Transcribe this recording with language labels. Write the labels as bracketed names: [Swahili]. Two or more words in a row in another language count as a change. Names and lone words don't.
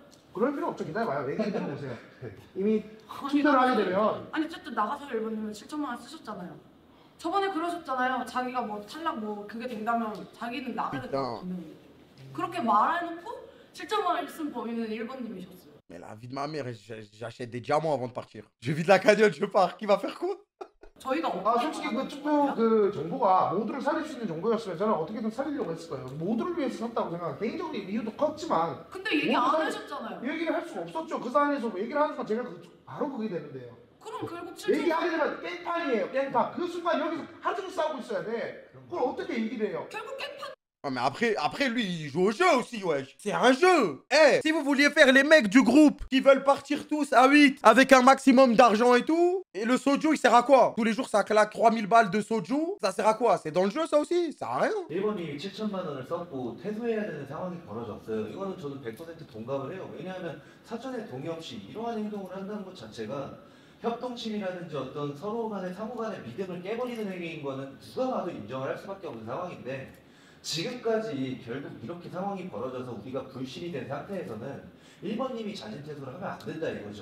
[Korean] 그럴 필요 없죠. 기다려봐요. 얘기 들어보세요. 이미 투표를 하게 되면 아니 어쨌든 나가서 1번님은 7천만 원 쓰셨잖아요. 저번에 그러셨잖아요. 자기가 뭐 탈락 뭐 그게 된다면 자기는 나가겠다고 분명히. 그렇게 말해놓고 7천만 원 쓴 범인은 1번님이셨어요. [French] Mais la vie de ma mère, j'achète des diamants avant de partir. Je vide la cagnotte, je pars. Qui va faire quoi? [Korean] 저희가 솔직히 그 투표 그 정보가 모두를 살릴 수 있는 정보였으면 저는 어떻게든 살리려고 했을 거예요. 모두를 위해서 샀다고 생각해요. 개인적으로 이유도 컸지만 근데 얘기 안 하셨잖아요. 얘기를 할 수가 없었죠. 그 사안에서 뭐 얘기를 하는 순간 제가 바로 그게 되는데요. 그럼 결국 7천만 얘기하게 되면 깽판이에요. 깽판. 그 순간 여기서 하루 종일 싸우고 있어야 돼. 그걸 어떻게 얘기를 해요? 결국 깽판. [French] Ah, mais après, lui, il joue au jeu aussi, wesh. C'est un jeu. Eh, si vous vouliez faire les mecs du groupe qui veulent partir tous à 8 avec un maximum d'argent et tout, et le soju, il sert à quoi? Tous les jours, ça claque 3000 balles de soju. Ça sert à quoi? C'est dans le jeu, ça aussi? Ça sert à rien. [Korean] 일본이 7천만 원을 썼고 퇴소해야 되는 상황이 벌어졌어요. 이거는 저도 100% 동감을 해요. 왜냐하면 사전에 동의 없이 이러한 행동을 한다는 것 자체가 협동심이라든지 어떤 서로 간의 상호 간의 믿음을 깨버리는 행위인 거는 누가 봐도 인정을 할 수밖에 없는 상황인데 지금까지 결국 이렇게 상황이 벌어져서 우리가 불신이 된 상태에서는 1번님이 자진퇴소를 하면 안 된다 이거죠.